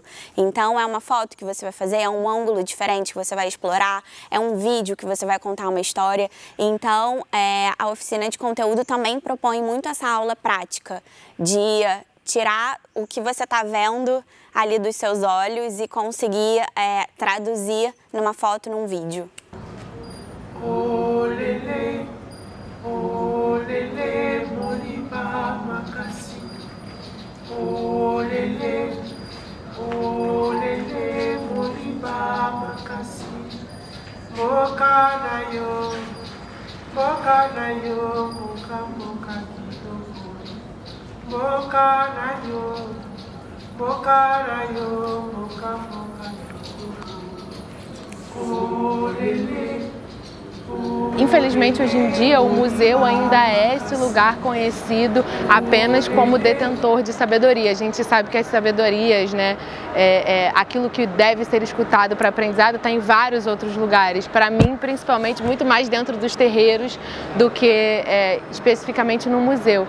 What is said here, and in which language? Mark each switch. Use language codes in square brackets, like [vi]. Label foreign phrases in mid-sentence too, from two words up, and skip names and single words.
[pt] Então, é uma foto que você vai fazer, é um ângulo diferente que você vai explorar, é um vídeo que você vai contar uma história. Então, a oficina de conteúdo também propõe muito essa aula prática de tirar o que você está vendo ali dos seus olhos e conseguir traduzir numa foto, num vídeo. [ln] Olele, olele, moriba makasi. Olele, olele, moriba makasi. Moka na yo, moka kidogo. Moka na yo, moka kidogo. Olele. [pt] Infelizmente, hoje em dia, o museu ainda é esse lugar conhecido apenas como detentor de sabedoria. A gente sabe que as sabedorias, né, aquilo que deve ser escutado para aprendizado está em vários outros lugares. Para mim, principalmente, muito mais dentro dos terreiros do que especificamente no museu.